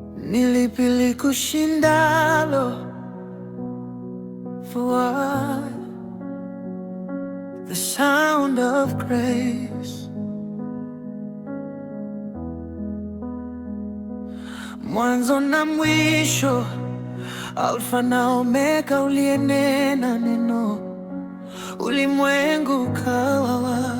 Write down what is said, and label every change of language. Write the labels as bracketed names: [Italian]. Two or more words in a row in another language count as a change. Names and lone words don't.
[Swahili] Ni lipi likushindalo, Fuad? [English] The sound of grace. [Swahili] Mwanzo na mwisho, Alfa na Omega, uliyenena neno, ulimwengu ukawa.